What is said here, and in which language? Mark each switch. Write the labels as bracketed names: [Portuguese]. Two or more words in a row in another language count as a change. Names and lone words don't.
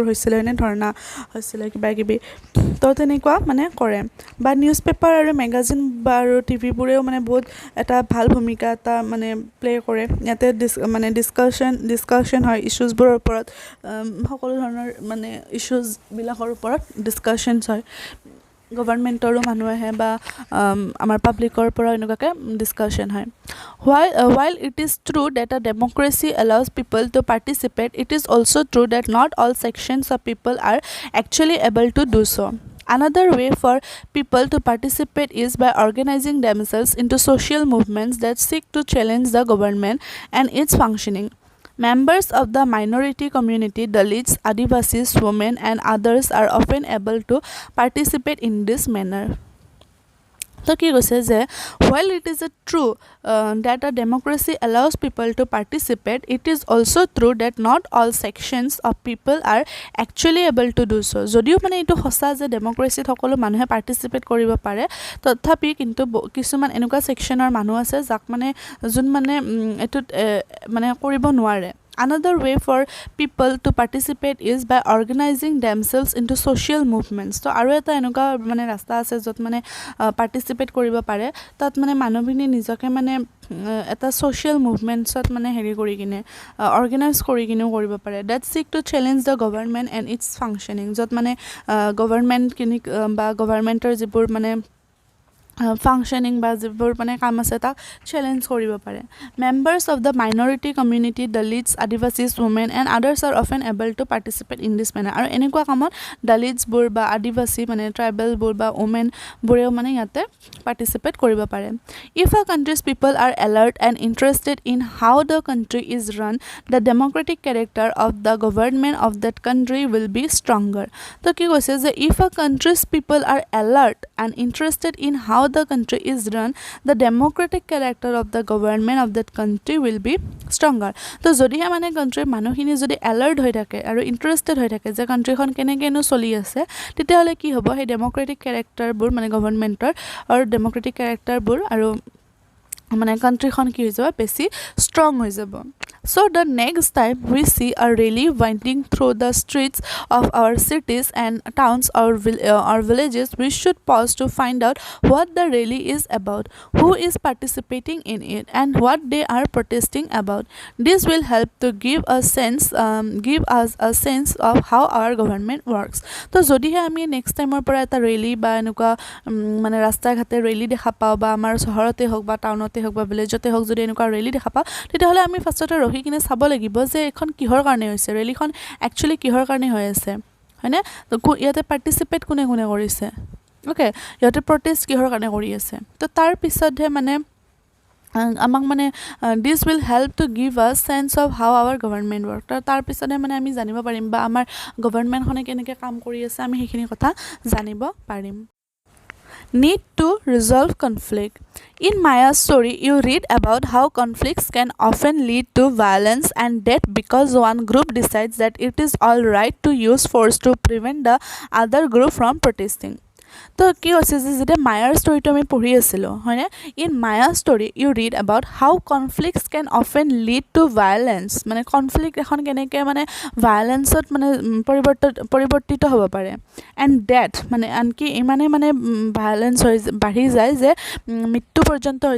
[Assamese] হৈছিলে হয়নে ধৰ্ণা হৈছিলে কিবা কিবি তো তেনেকুৱা মানে কৰে বা [English] news paper [Assamese] আৰু মেগাজিন বা আৰু টিভিবোৰেও মানে বহুত এটা ভাল ভূমিকা এটা মানে প্লে কৰে ইয়াতে মানে ডিছকাশ্যন হয় ইছ্যুজবোৰৰ ওপৰত সকলো ধৰণৰ মানে ইছ্যুজবিলাকৰ ওপৰত ডিছকাশ্যনছ হয় গভৰ্ণমেণ্টৰো মানুহ [English] আহে বা আমাৰ পাব্লিকৰ পৰা এনেকুৱাকৈ ডিছকাশ্যন হয় while it is true that a democracy allows people to participate it is also true that not all sections of people are actually able to do so Another way for people to participate is by organizing themselves into social movements that seek to challenge the government and its functioning. Members of the minority community, Dalits, Adivasis, women, and others are often able to participate in this manner. [Assamese] তো কি কৈছে যে [English] while it is true that a democracy allows people to participate it is also true that not all sections of people are actually able to do so [Assamese] যদিও মানে এইটো সঁচা যে ডেমক্ৰেচিত সকলো মানুহে পাৰ্টিচিপেট কৰিব পাৰে তথাপি কিন্তু কিছুমান এনেকুৱা ছেকশ্যনৰ মানুহ আছে যাক মানে যোন মানে এইটোত মানে কৰিব নোৱাৰে [English] Another way for people to participate is by organizing themselves into social movements. So, [Assamese] আৰু এটা এনেকুৱা মানে ৰাস্তা আছে য'ত মানে পাৰ্টিচিপেট কৰিব পাৰে তাত মানে মানুহখিনি নিজকে মানে এটা ছ'চিয়েল মুভমেণ্টছত মানে হেৰি কৰি কিনে অৰ্গেনাইজ কৰি কিনেও কৰিব পাৰে [English] that seek to challenge the government and its functioning [Assamese] য'ত মানে গভৰ্ণমেণ্টখিনিক বা গভৰ্ণমেণ্টৰ যিবোৰ মানে ফাংচনিং বা যিবোৰ মানে কাম আছে তাক চেলেঞ্জ কৰিব পাৰে মেম্বাৰ্ছ [English] of the minority community Dalits Adivasis women and others are often able to participate in this manner [Assamese] আৰু এনেকুৱা কামত দলিটছবোৰ বা আদিবাসী মানে ট্ৰাইবেলবোৰ বা ওমেনবোৰেও মানে ইয়াতে পাৰ্টিচিপেট কৰিব পাৰে [English] if a country's people are alert and interested in how the country is run the democratic character of the government of that country will be stronger [Assamese] তো কি কৈছে যে [English] if a country's people are alert and interested in how the country is run the democratic character of the government of that country will be stronger [Assamese] তো যদিহে মানে কাণ্ট্ৰিৰ মানুহখিনি যদি এলাৰ্ট হৈ থাকে আৰু ইণ্টাৰেষ্টেড হৈ থাকে যে কাণ্ট্ৰিখন কেনেকৈনো চলি আছে তেতিয়াহ'লে কি হ'ব সেই ডেমক্ৰেটিক কেৰেক্টাৰবোৰ মানে গভৰ্ণমেণ্টৰ আৰু ডেমক্ৰেটিক কেৰেক্টাৰবোৰ আৰু মানে কাণ্ট্ৰিখন কি হৈ যাব [English] বেছি ষ্ট্ৰং হৈ যাব So the next time we see a rally winding through the streets of our cities and towns or villages, we should pause to find out what the rally is about, who is participating in it, and what they are protesting about. This will help to give us a sense of how our government works. [Assamese] So যদিহে আমি [English] next time [Assamese] পৰা এটা ৰেলী বা এনেকুৱা মানে ৰাস্তা ঘাটে ৰেলী দেখা পাওঁ বা আমাৰ চহৰতে হওক বা টাউনতে হওক বা ভিলেজতে হওক যদি এনেকুৱা ৰেলী দেখা পাওঁ তেতিয়াহ'লে আমি ফাৰ্ষ্টতে ৰখি কিনে চাব লাগিব যে এখন কিহৰ কাৰণে হৈছে ৰেলীখন একচুৱেলি কিহৰ কাৰণে হৈ আছে হয়নে ইয়াতে পাৰ্টিচিপেট কোনে কোনে কৰিছে অ'কে ইয়াতে প্ৰটেষ্ট কিহৰ কাৰণে কৰি আছে তো তাৰ পিছতহে মানে আমাক মানে [English] this will help to give a sense of how our government work [Assamese] তাৰ পিছতহে মানে আমি জানিব পাৰিম বা আমাৰ গভৰ্ণমেণ্টখনে কেনেকৈ কাম কৰি আছে আমি সেইখিনি কথা জানিব পাৰিম [English] Need to resolve conflict. In Maya's story, you read about how conflicts can often lead to violence and death because one group decides that it is all right to use force to prevent the other group from protesting. [Assamese] তো কি হৈছে যে যেতিয়া মায়াৰ ষ্টৰিটো আমি পঢ়ি আছিলোঁ হয়নে [English] in Maya's story you read about how conflicts can often lead to violence [Assamese] মানে কনফ্লিক্ট এখন কেনেকৈ মানে ভায়লেন্সত মানে পৰিৱৰ্তিত হ'ব পাৰে [English] and death [Assamese] মানে আনকি ইমানে মানে ভায়লেন্স বাঢ়ি যায় যে মৃত্যু পৰ্যন্ত হৈ